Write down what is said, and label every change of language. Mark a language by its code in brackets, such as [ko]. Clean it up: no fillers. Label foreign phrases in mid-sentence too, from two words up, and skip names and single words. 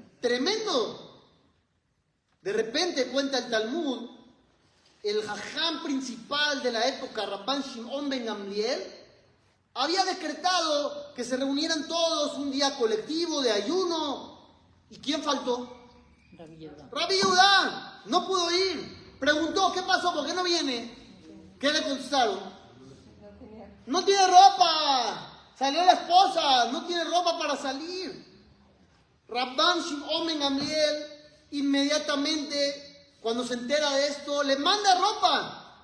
[es] tremendo. De repente cuenta el Talmud, el jajam principal de la época, Rabban Shimon ben Gamliel, había decretado que se reunieran todos un día colectivo de ayuno. ¿Y quién faltó? Rabbi Yehuda. Rabbi Yehudá. No pudo ir. Preguntó, ¿qué pasó? ¿Por qué no viene? ¿Qué le contestaron? No tiene ropa. Salió la esposa. No tiene ropa para salir. Rabban Shimon ben Gamliel inmediatamente, cuando se entera de esto, le manda ropa.